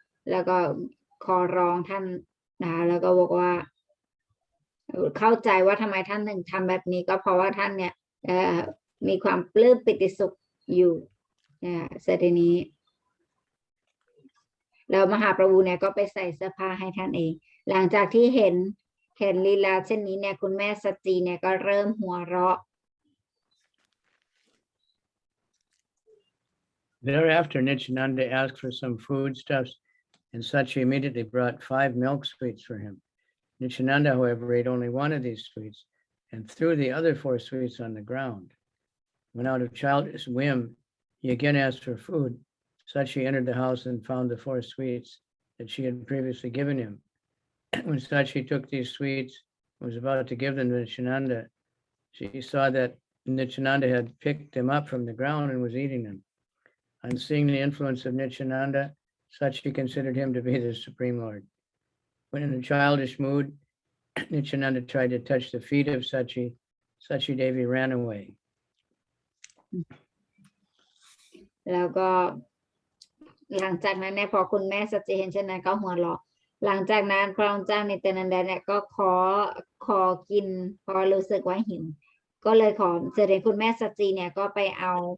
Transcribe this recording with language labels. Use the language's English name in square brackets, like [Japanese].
[Thai] แล้วก็ขอร้องท่านนะคะแล้วก็บอกว่าเข้าใจว่าทำไมท่านถึงทำแบบนี้ก็เพราะว่าท่านเนี่ยมีความปลื้มปิติสุขอยู่เสร็จนี้แล้วมหาประบุเนี่ยก็ไปใส่เสื้อผ้าให้ท่านเองหลังจากที่เห็นลีลาเช่นนี้เนี่ยคุณแม่สัจจีเนี่ยก็เริ่มหัวเราะ [English] Thereafter, Nityananda asked for some foodstuffs, and Sachi immediately brought 5 milk sweets for him. Nityananda, however, ate only one of these sweets and threw the other 4 sweets on the ground. When out of childish whim, he again asked for food. Sachi entered the house and found the 4 sweets that she had previously given him. When Sachi took these sweets and was about to give them to Nityananda, she saw that Nityananda had picked them up from the ground and was eating them. On seeing the influence of Nityananda, Sachi considered him to be the Supreme Lord. When in a childish mood, Nityananda tried to touch the feet of Sachi. Sachi Devi ran away. [Thai] แล้วก็หลังจากนั้นเนี่ยพอคุณแม่สัจจิเห็นเช่นนั้นก็หัวเราะหลังจากนั้นพระองค์เจ้านิตยานันดาเนี่ยก็ขอกินพอรู้สึกว่าหิวก็เลยขอเสด็จคุณแม่สัจจิเนี่ยก็ไปเอา